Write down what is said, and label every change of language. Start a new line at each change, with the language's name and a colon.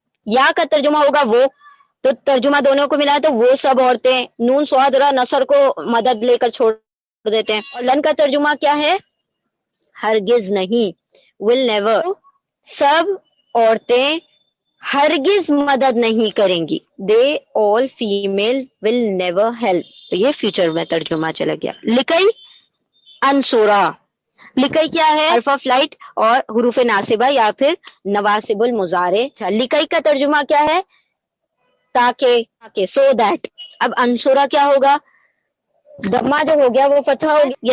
Urdu: یا کا ترجمہ ہوگا وہ. تو ترجمہ دونوں کو ملا ہے تو وہ سب عورتیں. نون سواد اور نصر کو مدد لے کر چھوڑ دیتے ہیں. اور لن کا ترجمہ کیا ہے؟ ہرگز نہیں،
English: will never.
Urdu: سب عورتیں ہرگز مدد نہیں کریں گی.
English: they all female will never help.
Urdu: تو یہ فیوچر میں ترجمہ چلا گیا. لکئی انصورا، لکئی کیا ہے؟ حرف آف لائٹ اور حروف ناصبہ یا پھر نواسب المضارع. لکئی کا ترجمہ کیا ہے؟ تاکہ،
English: So that.
Urdu: اب انصورا کیا ہوگا؟ دمہ جو ہو گیا وہ فتح ہو گیا.